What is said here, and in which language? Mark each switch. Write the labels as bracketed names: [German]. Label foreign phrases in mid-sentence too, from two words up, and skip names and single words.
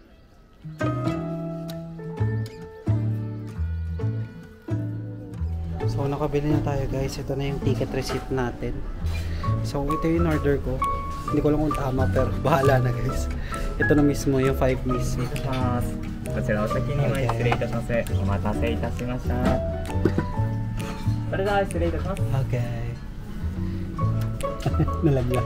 [Filipino] So nakabili na tayo guys. Ito na yung [English] ticket receipt [Filipino] natin. So ito yung order ko. Hindi ko lang kung tama pero bahala na guys. Ito na mismo yung 5 mismo. [Japanese] こちらお先に前失礼いたします。お待たせいたしました。それでは失礼いたします。 [Filipino] Okay. Nalaglag.